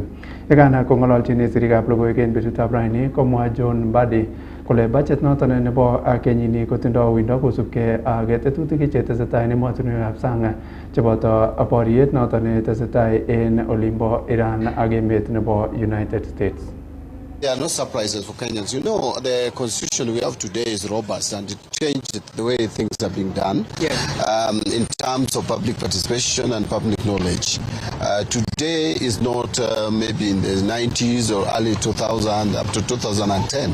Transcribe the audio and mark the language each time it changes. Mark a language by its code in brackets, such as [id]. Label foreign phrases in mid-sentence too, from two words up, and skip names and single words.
[kln] Yekana kong'ololjin sirikab logoiwek en betutab raini komwa John Mbadi kole budget noton nebo kenyini kotindoi uindo kosubkei ak tetutik chetesetai en emotinwekab sang cheboto boriet noton netesetai en olimbo Iran ak emet nebo United States. [en] There are no surprises for Kenyans. You know, the constitution we have today is robust and it changed the way things are being done in terms of public participation and public knowledge. Today is not maybe in the 90s or early 2000 up to 2010.